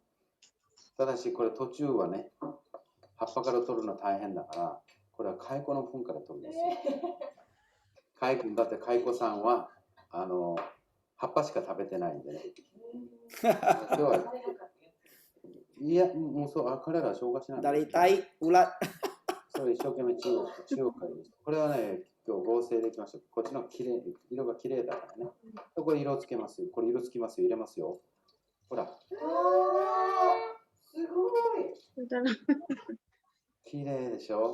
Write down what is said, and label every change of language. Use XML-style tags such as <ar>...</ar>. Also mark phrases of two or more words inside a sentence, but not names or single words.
<ja>ただしこれ途中はね、葉っぱから取るの大変だから、これは蚕の糞から取るんですよ。だって蚕さんは葉っぱしか食べてないんでね。今日はいや、もうそう、彼らは消化しない。</ja> <id>Dari tai ulat.</id> <ja>それ一生懸命中国からです。これはね、今日合成できました。こっちの色が綺麗だからね。これ色つけますよ。これ色つきますよ。入れますよ。ほら。すごい。綺麗でしょ。</ja>